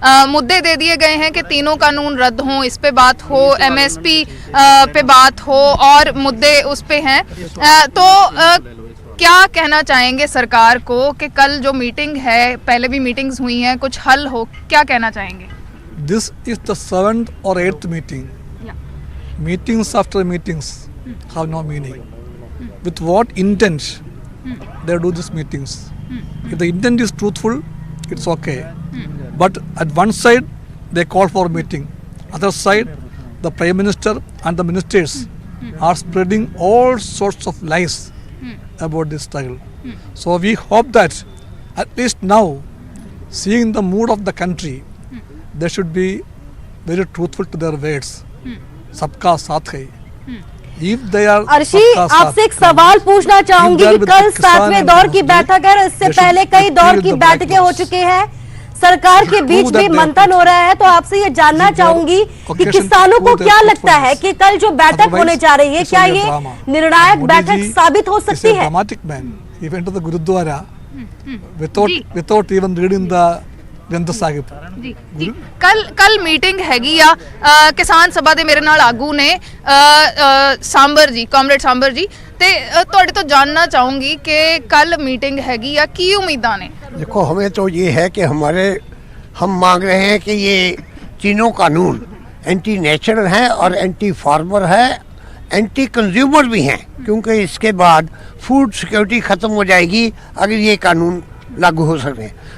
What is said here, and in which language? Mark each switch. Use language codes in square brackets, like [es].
[hi] मुद्दे दे दिए गए हैं कि तीनों कानून रद्द हों, इस पे बात हो, एमएसपी पे बात हो और मुद्दे उस पे हैं। तो क्या कहना चाहेंगे सरकार को कि कल जो मीटिंग है, पहले भी मीटिंग्स हुई हैं, कुछ हल हो, क्या कहना चाहेंगे? [en] This is the 7th or 8th meeting. meetings after meetings have no meaning. With what intent they do these meetings? If the intent is truthful, it's okay. But at one side, they call for a meeting. Other side, the Prime Minister and the ministers are spreading all sorts of lies about this struggle. So we hope that at least now, seeing the mood of the country, they should be very truthful to their words. [hi] सबका साथ है. [en] If they are [hi] Arshi, सबका साथ आपसे एक सवाल पूछना चाहूंगी कि कल 7वें दौर की बैठक है और इससे पहले कई दौर की बैठकें हो चुकी हैं, सरकार के बीच भी मंथन हो रहा है, तो आपसे ये जानना चाहूंगी कि किसानों को क्या लगता है कि कल जो बैठक होने जा रही है, क्या ये निर्णायक बैठक साबित हो सकती है? [en] dramatic man. He went to the Gurudwara without even reading the Granth Sahib. [pa] ਜੀ ਕੱਲ ਮੀਟਿੰਗ ਹੈਗੀ ਆ ਕਿਸਾਨ ਸਭਾ ਦੇ ਮੇਰੇ ਨਾਲ ਆਗੂ ਨੇ ਸਾਂਬਰ ਜੀ, ਕਾਮਰੇਡ ਸਾਂਬਰ ਜੀ, ਤੇ ਤੁਹਾਡੇ ਤੋਂ ਜਾਨਣਾ ਚਾਹੂੰਗੀ ਕਿ ਕੱਲ मीटिंग हैगी ਆ, ਕੀ ਉਮੀਦਾਂ ਨੇ? [hi] देखो, हमें तो ये है कि हम मांग रहे हैं कि ये तीनों कानून एंटी नेचुरल हैं और एंटी फार्मर है, एंटी कंज्यूमर भी हैं, क्योंकि इसके बाद फूड सिक्योरिटी ख़त्म हो जाएगी अगर ये कानून लागू हो सकते हैं।